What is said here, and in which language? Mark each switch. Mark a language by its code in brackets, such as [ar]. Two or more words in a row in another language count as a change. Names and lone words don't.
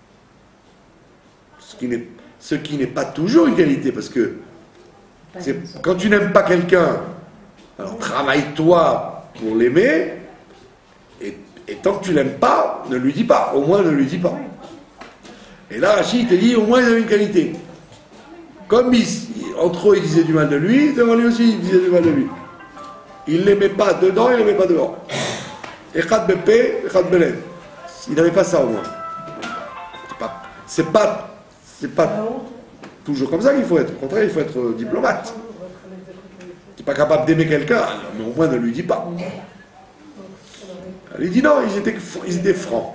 [fr] Ce qui n'est pas toujours une qualité, parce que quand tu n'aimes pas quelqu'un, alors travaille-toi pour l'aimer, et tant que tu l'aimes pas, ne lui dis pas, au moins ne lui dis pas. Et là, Rashi te dit, au moins il a une qualité. Comme entre eux, ils disaient du mal de lui, devant lui aussi, ils disaient du mal de lui. Il ne l'aimait pas dedans, il ne l'aimait pas dehors. [he] אחד בפה אחד בלב. [fr] Il n'avait pas ça au moins. C'est pas toujours comme ça qu'il faut être. Au contraire, il faut être diplomate. Tu n'es pas capable d'aimer quelqu'un, mais au moins ne lui dis pas. Il dit non, ils étaient francs.